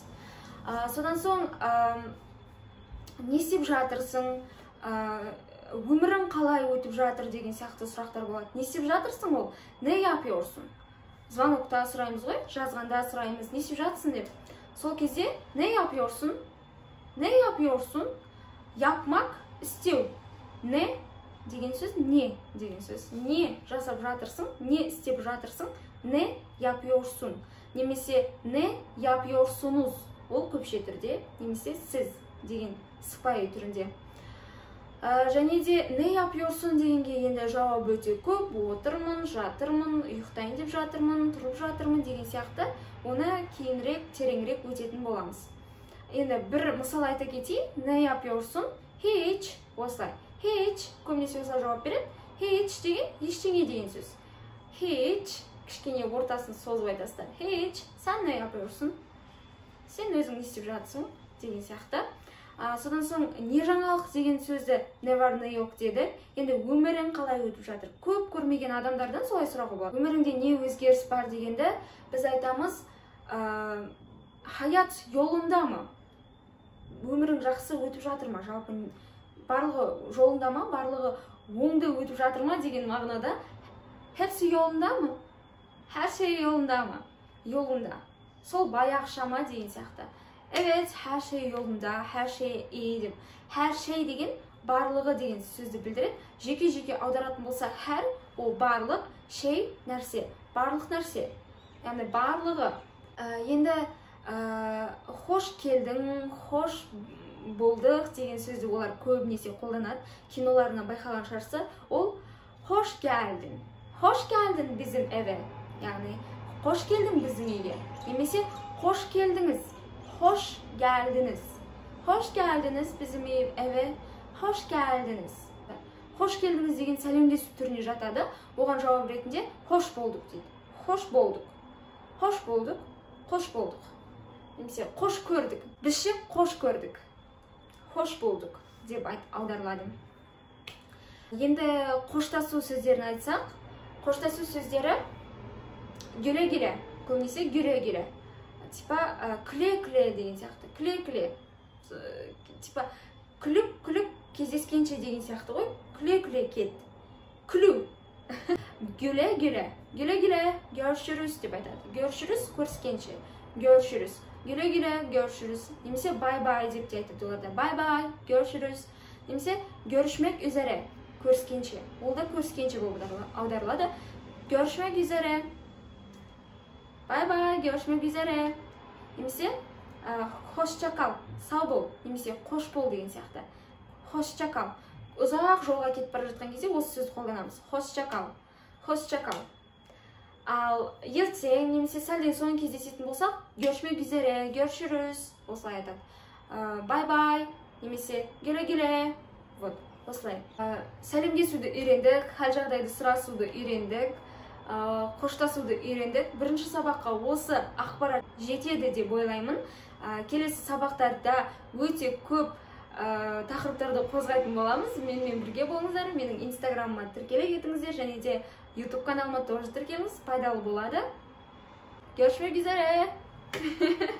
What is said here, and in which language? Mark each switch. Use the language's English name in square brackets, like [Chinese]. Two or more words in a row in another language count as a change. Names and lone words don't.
[Kazakh] Содан соң не істеп жатырсың, өмірің қалай өтіп жатыр деген сияқты сұрақтар болады. Не істеп жатырсың ол? [Turkish] Ne yapıyorsun? [Kazakh] Звонокта сұраймыз ғой, жазғанда сұраймыз, не істеп жатырсың деп. Сол кезде [Turkish] ne yapıyorsun? Ne yapıyorsun? [Kazakh] Yapmak, істеу. Не деген сөз не деген сөз. Не жасап жатырсың, не істеп жатырсың, [Turkish] ne yapıyorsun. [Kazakh] Немесе [Turkish] ne yapıyorsunuz. [Kazakh] Ол көпше түрде, немесе сіз деген сыпайы түрінде. Және де [Turkish] ne yapıyorsun [Kazakh] дегенге енді жауап өте көп. Отырмын, жатырмын, ұйықтайын деп жатырмын, тұрып жатырмын деген сияқты оны кейінірек, тереңірек өтетін боламыз. Енді бір мысал айта кетейін. [Turkish] Ne yapıyorsun? Hiç. [Kazakh] Осылай. Hiç. Көбінесе осылай жауап береді. Hiç деген ештеңе деген сөз. Hiç. Кішкене ортасын созып айтасыздар. [Turkish] Hiç. Sen ne yapıyorsun? [Kazakh] Сен өзің не істеп жатсың деген сияқты. Содан соң не жаңалық деген сөзді не бар не жоқ деді. Енді өмірің қалай өтіп жатыр? Көп көрмеген адамдардан солай сұрауға болады. Өміріңде не өзгеріс бар дегенде біз айтамыз, хаят жолында ма? Өмірің жақсы өтіп жатыр ма? Жалпы барлығы жолында ма? Барлығы оңды өтіп жатыр ма деген мағынада. [Turkish] Hepsi yolunda mı? Her şey yolunda mı? Yolunda. [Kazakh] Сол баяғыша ма деген сияқты. [Turkish] Evet, her şey yolunda, her şey iyi [Kazakh] деп. [Turkish] Her şey [Kazakh] деген барлығы деген сөзді білдіреді. Жеке-жеке аударатын болсақ, her ол барлық, şey нәрсе, барлық нәрсе. Яғни барлығы. Енді хош келдің, хош болдық деген сөзді олар көбінесе қолданады. Киноларына байқаған шығарсыз, ол [Turkish] hoş geldin. Hoş geldin bizim eve. Yani hoş geldin bizim eve. Немесе hoş geldiniz. Hoş geldiniz. Hoş geldiniz bizim eve. Hoş geldiniz. Hoş geldiniz [Kazakh] деген сәлемдесу түріне жатады. Оған жауап ретінде hoş болдық дейді. Hoş болдық. Hoş болдық. Hoş болдық. Немесе hoş көрдік. Бізше hoş көрдік. Hoş болдық деп аударылады. Енді қоштасу сөздерін айтсақ, қоштасу сөздері güle-güle, көбінесе güle-güle. Типа күле-күле деген сияқты. Күле-күле. Типа күліп-күліп кездескенше деген сияқты ғой. Күле-күле кет. Күлу. [Turkish] Güle-güle. Güle-güle, görüşürüz [Kazakh] деп айтады. Görüşürüz, көріскенше. [Turkish] Görüşürüz. Güle-güle, görüşürüz. [Kazakh] Немесе bye-bye деп те айтады оларда. [Turkish] Bye-bye, görüşürüz. Немесе görüşmek üzere. [Kazakh] Көріскенше. Ол да көріскенше болып аударылады. [Turkish] Görüşmek üzere. Bye bye, görüşmek üzere. [Kazakh] Немесе [Turkish] hoşça kal, [Kazakh] сау бол. Немесе қош бол деген сияқты. [Turkish] Hoşça kal. [Kazakh] Ұзақ жолға кетіп бара жатқан кезде осы сөзді қолданамыз. [Turkish] Hoşça kal. Hoşça kal. [Kazakh] Ал ертең немесе сәлден соң кездесетін болсақ, [Turkish] görüşmek üzere, görüşürüz. [Kazakh] Осылай айтады. [English] Bye bye. Немесе güle-güle. [Kazakh] Вот. Осылай. Сәлемдесуді үйрендік, хал жағдайды сұрасуды үйрендік, қоштасуды үйрендік. Бірінші сабаққа осы ақпарат жетеді деп ойлаймын. Келесі сабақтарда өте көп тақырыптарды қозғайтын боламыз. Менімен бірге болыңыздар. Менің инстаграмыма тіркеле кетіңіздер, және де YouTube каналыма тоже тіркеліңіз, пайдалы болады. [Turkish] Görüşmek üzere.